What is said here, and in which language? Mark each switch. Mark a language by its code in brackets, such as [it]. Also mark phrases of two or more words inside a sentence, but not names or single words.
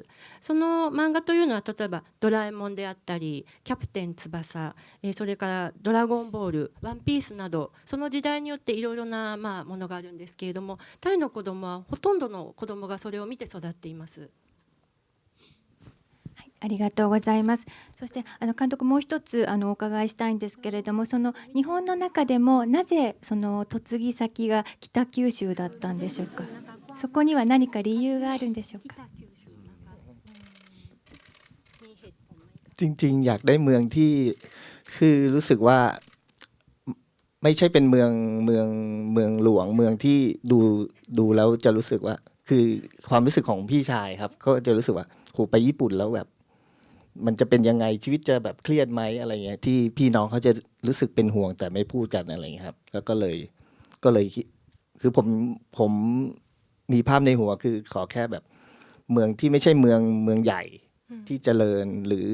[ja] その漫画というのは例えばドラえもんであったりキャプテン翼、それからドラゴンボール、ワンピースなどその時代によっていろいろなものがあるんですけれども、タイの子どもはほとんどの子どもがそれを見て育っています。ありがとうございます。そして監督もう一つお伺いしたいんですけれども、その日本の中でもなぜその嫁ぎ先が北九州だったんでしょうか。そこには何か理由があるんでしょうか。 [th] จริงๆอยากได้เมืองที่คือรู้สึกว่าไม่ใช่เป็นเมืองหลวงเมืองที่ดูแล้วจะรู้สึ กว่าคือความรู้สึกของพี่ชายครับก็จะรู้สึกว่าโหไปญี่ปุ่นแล้วแบบมันจะเป็นยังไงชีวิตจะแบบเครียดไหมอะไรเงี้ยที่พี่น้องเขาจะรู้สึกเป็นห่วงแต่ไม่พูดกันอะไรเงี้ยครับแล้วก็เลยคือผมมีภาพในหัวคือขอแค่แบบเมืองที่ไม่ใช่เมืองใหญ่ที่เจริญหรือ